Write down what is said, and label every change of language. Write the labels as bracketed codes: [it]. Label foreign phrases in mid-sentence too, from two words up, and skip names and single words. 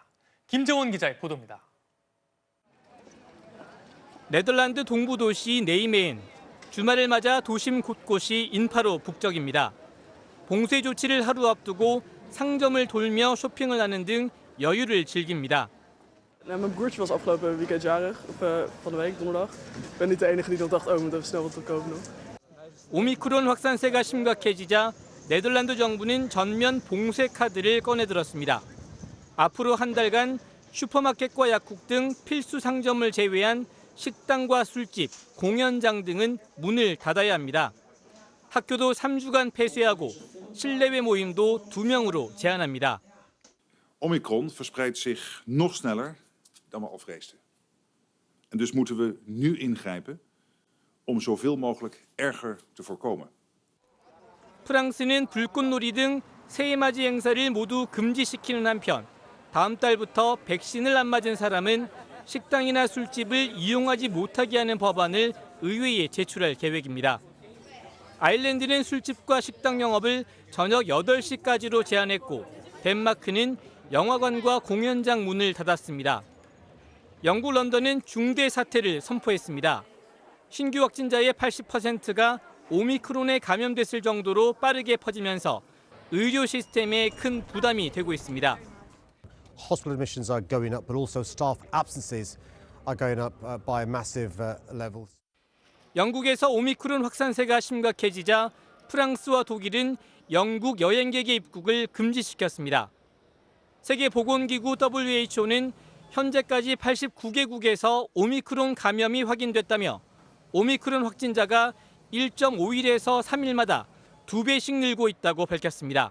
[ko] 김정원 기자의 보도입니다. 네덜란드 동부 도시 네이메엔. 주말을 맞아 도심 곳곳이 인파로 북적입니다. 봉쇄 조치를 하루 앞두고 상점을 돌며 쇼핑을 하는 등 여유를 즐깁니다. [nl] Mijn broertje was afgelopen weekend jarig, van de week, donderdag. Ik ben niet de enige die nog dacht, oh, we moeten even snel wat te kopen nog. [ko] 오미크론 확산세가 심각해지자 네덜란드 정부는 전면 봉쇄 카드를 꺼내들었습니다. 앞으로 한 달간 슈퍼마켓과 약국 등 필수 상점을 제외한 식당과 술집, 공연장 등은 문을 닫아야 합니다. 학교도 3주간 폐쇄하고 실내외 모임도 2명으로 제한합니다. [nl] Omicron verspreidt zich nog sneller dan we al vreesden. En dus moeten we nu ingrijpen om zoveel mogelijk erger te voorkomen. [ko] 프랑스는 불꽃놀이 등 새해맞이 행사를 모두 금지시키는 한편 다음 달부터 백신을 안 맞은 사람은 식당이나 술집을 이용하지 못하게 하는 법안을 의회에 제출할 계획입니다. 아일랜드는 술집과 식당 영업을 저녁 8시까지로 제한했고 덴마크는 영화관과 공연장 문을 닫았습니다. 영국 런던은 중대 사태를 선포했습니다. 신규 확진자의 80%가 오미크론에 감염됐을 정도로 빠르게 퍼지면서 의료 시스템에 큰 부담이 되고 있습니다. [en] Hospital admissions are going up, but also staff absences are going up by massive levels. [ko] 영국에서 오미크론 확산세가 심각해지자 프랑스와 독일은 영국 여행객의 입국을 금지시켰습니다. 세계보건기구 WHO는 현재까지 89개국에서 오미크론 감염이 확인됐다며 오미크론 확진자가 1.5일에서 3일마다 2배씩 늘고 있다고 밝혔습니다.